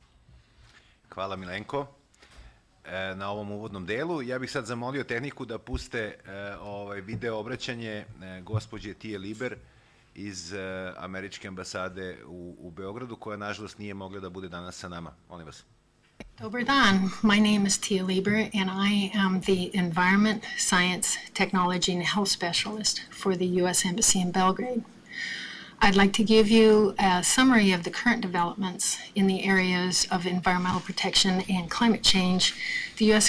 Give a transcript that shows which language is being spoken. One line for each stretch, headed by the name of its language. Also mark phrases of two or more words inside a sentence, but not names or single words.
Serbian: Hvala Milenko na ovom uvodnom delu. Ja bih sad zamolio tehniku da puste video obraćanje gospođe Tije Liber iz Američke ambasade u Beogradu, koja nažalost nije mogla da bude danas sa nama. Molim vas. Dobar dan.
English: My name is Tia Lieber, and I am the Environment, Science, Technology, and Health Specialist for the U.S. Embassy in Belgrade. I'd like to give you a summary of the current developments in the areas of environmental protection and climate change the U.S.